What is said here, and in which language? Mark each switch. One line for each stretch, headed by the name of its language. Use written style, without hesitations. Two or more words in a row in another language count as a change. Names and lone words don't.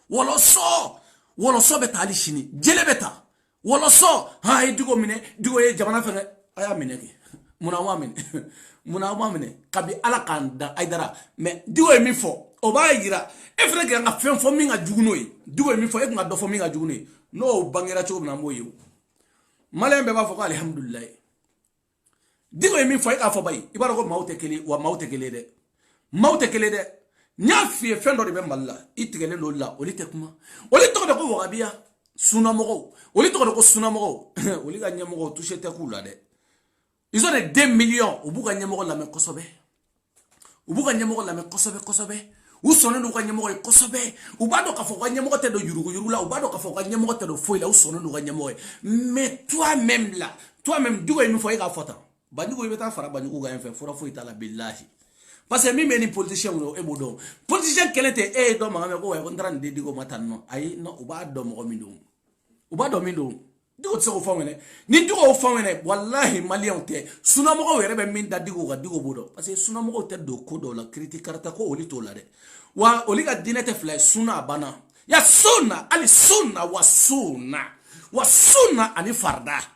Bambara: wɔlɔsɔ bɛ ta hali sini jele bɛ ta wɔlɔsɔ a ye Diko minɛ Diko ye jamana fɛngɛ a y'a minɛ kɛ munna aw m'a minɛ kabi ala k'an dan Haidara mais Diko ye min fɔ o b'a yira e fana ka fɛn fɔ min ka jugu n'o ye Diko ye min fɔ e kun ka dɔ fɔ min ka jugu n'o ye n'o bangera cogo min na an b'o ye maliyɛn bɛɛ b'a fɔ ko alihamudulilayi Diko ye min fɔ e k'a fɔ bayi i b'a dɔn ko maaw tɛ kelen wa maaw tɛ kelen dɛ n y'a f'i ye fɛn dɔ de bɛ Mali la i tigɛlen don la olu tɛ kuma olu tɔgɔ de ko wagabiya sunamɔgɔw olu tɔgɔ de ko sunamɔgɔw olu ka ɲɛmɔgɔw touché tɛ k'u la dɛ
French: ils ont des 2 millions
Bambara: u b'u ka ɲɛmɔgɔ lamɛn kosɛbɛ u sɔnnen don u ka ɲɛmɔgɔ ye kosɛbɛ u b'a dɔn k'a fɔ u ka ɲɛmɔgɔ tɛ don yuruguyurugu la u b'a dɔn k'a fɔ u ka ɲɛmɔgɔ tɛ don foyi la u sɔnnen don u ka ɲɛmɔgɔ ye
French: mais toi-même
Bambara: Diko ye min fɔ e k'a fɔ tan Banjugu i bɛ taa fara Banjugu kan fɛ fura foyi t'a la bilahi parce que min bɛ ni politicien e b'o dɔn politicien kɛlɛ tɛ e ye dɔ mankan mɛn ko ko n taara nin di Diko ma tan nɔ ayi non u b'a dɔn mɔgɔ min don Diko tɛ se k'o fɔ wɛnɛ ni Diko y'o fɔ wɛnɛ walahi maliyɛnw tɛ sunamɔgɔw yɛrɛ bɛ min da Diko kan Diko b'o dɔn parce que sunamɔgɔw tɛ don ko dɔw la kiriti karata ko olu t'o la dɛ wa olu ka diinɛ tɛ fila ye sunna a banna ya sunna hali sunna wa sunna ani farda